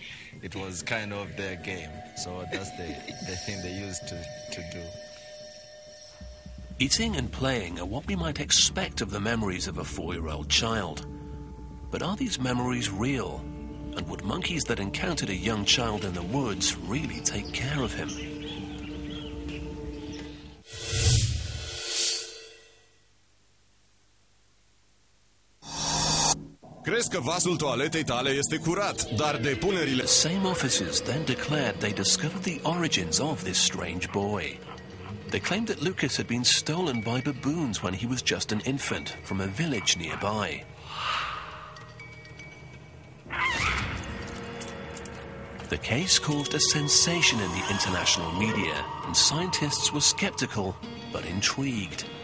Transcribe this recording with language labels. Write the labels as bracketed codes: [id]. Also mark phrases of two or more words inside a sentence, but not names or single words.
[en] It was kind of their game. So that's the thing they used to do. Eating and playing are what we might expect of the memories of a 4-year-old child. But are these memories real? And would monkeys that encountered a young child in the woods really take care of him? [ro] Crezi că vasul toaletei tale este curat, dar depunerile... [en] The same officers then declared they discovered the origins of this strange boy. They claimed that Lucas had been stolen by baboons when he was just an infant from a village nearby. The case caused a sensation in the international media, and scientists were skeptical but intrigued.